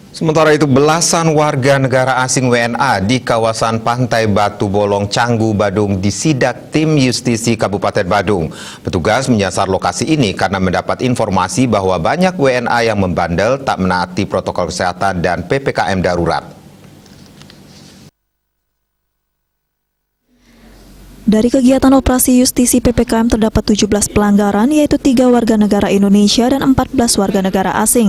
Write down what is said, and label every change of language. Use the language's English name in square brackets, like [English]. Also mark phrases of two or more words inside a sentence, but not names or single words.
[Indonesian] Sementara itu, belasan warga negara asing WNA di kawasan Pantai Batu Bolong, Canggu, Badung disidak tim Justisi Kabupaten Badung. Petugas menyasar lokasi ini karena mendapat informasi bahwa banyak WNA yang membandel, tak menaati protokol kesehatan dan PPKM darurat. Dari kegiatan operasi justisi PPKM terdapat 17 pelanggaran, yaitu 3 warga negara Indonesia dan 14 warga negara asing.